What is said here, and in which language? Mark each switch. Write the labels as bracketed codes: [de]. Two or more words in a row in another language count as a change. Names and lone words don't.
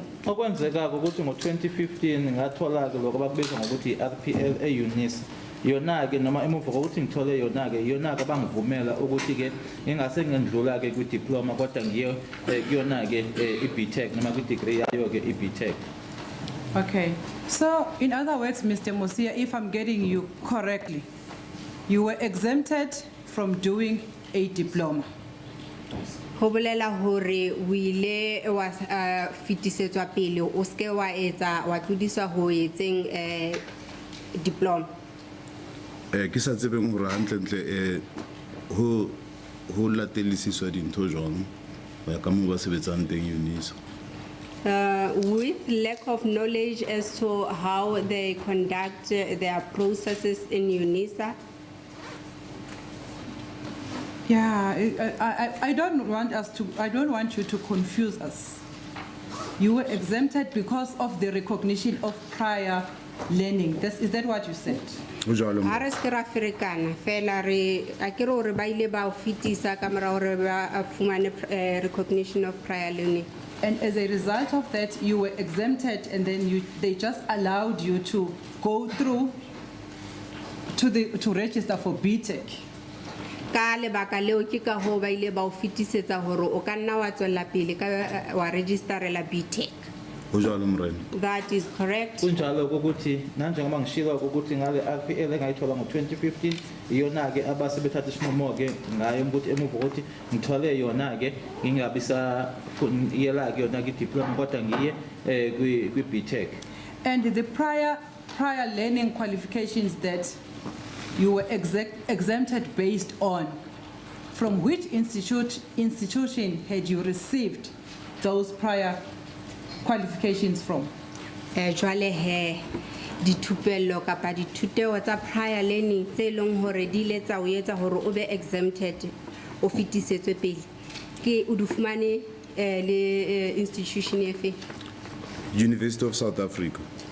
[zu] Okwenzeka ukuthi ngo-2015 ngathola-ke lokho abakubiza ngokuthi i-RPL e-UNISA. Yona-ke noma emuva kokuthi ngithole yona-ke yona-ke bangivumela ukuthi-ke ngingase ngendlula-ke kwi-diploma kodwa ngiye kuyona-ke i-BTech noma kwi-degree yayo-ke i-BTech. [en] Okay. So, in other words, Mr. Mosia, if I'm getting you correctly, you were exempted from doing a diploma. [st] Ho bolela hore o ile wa fitisetswa pele o ske wa etsa wa tlodiswa ho etseng diploma. Ke sa tsebeng hore hantle ho latelisiswa dintho jwang ho ya ka moo ba sebetsang teng UNISA. [en] With lack of knowledge as to how they conduct their processes in UNISA. Yeah, I don't want you to confuse us. You were exempted because of the recognition of prior learning. Is that what you said? [st] Ho jwalo Ha re se ra ferekana fela re akere hore ba ile ba o fitisa ka mora hore ba fumane [en] recognition of prior learning. And as a result of that, you were exempted, and then they just allowed you to go through to register for BTech. [st] Ka lebaka leo ke ka ho ba ile ba o fitisetsa hore o ka nna wa tswela pele ka wa registerela BTech. ho jwalo Morena. [en] That is correct. [zu] Kunjalo ukuthi nanjengoba ngishilo ukuthi ngale RPL engayithola ngo-2015 iyona-ke abase bethatha isinqumo-ke ngayo ukuthi emuva ukuthi ngithole yona-ke ngingabisa iyela-ke yona-ke i-diploma kodwa ngiye kwi-BTech. [en] And the prior learning qualifications that you were exempted based on, from which institution had you received those prior qualifications from? [st] Jwale he dithupello kapa dithuteo tsa [en] prior learning [st] tse leng hore di ile tsa o etsa hore o be exempted o fitisetswe pele ke o di fumane le institution efe? [en] University of South Africa.